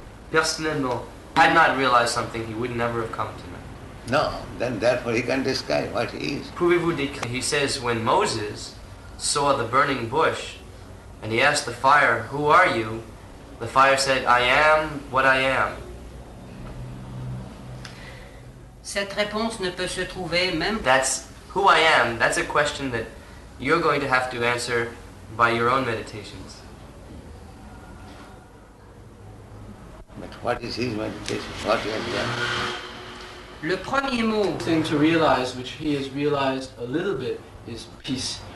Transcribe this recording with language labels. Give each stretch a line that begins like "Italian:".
English: Personnellement, had not realized something, he would never have come to know. No, then therefore he can describe what he is.
French: Pouvez-vous décrire?
English: He says when Moses saw the burning bush and he asked the fire, who are you? The fire said, I am what I am.
French: Cette réponse ne peut se trouver même...
English: That's who I am. That's a question you're going to have to answer by your own meditations. But what is his meditation? What he has done?
French: Le premier mot,
English: The thing to realize, which he has realized a little bit, is peace.